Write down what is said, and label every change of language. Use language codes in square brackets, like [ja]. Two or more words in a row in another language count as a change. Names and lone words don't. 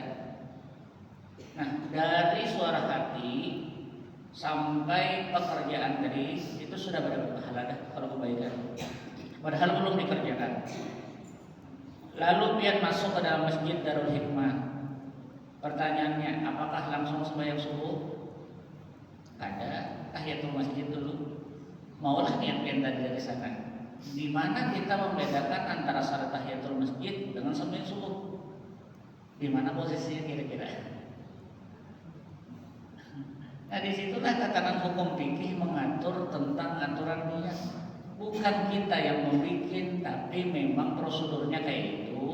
[id] Nah dari suara hati sampai pekerjaan tadi itu sudah berpahala dah kalau kebaikan. Padahal belum dikerjakan. Lalu pian masuk ke dalam masjid Darul Hikmah. Pertanyaannya, apakah langsung sembahyang subuh? Ada tahiyatul masjid dulu. Maulah niat pian tadi dari sana. Di mana kita membedakan antara syarat tahiyatul masjid dengan sembahyang subuh? Di mana posisinya kira-kira? Nah disitulah tatanan hukum fikih mengatur tentang aturan niat. Bukan kita yang membuat, tapi memang prosedurnya kayak itu.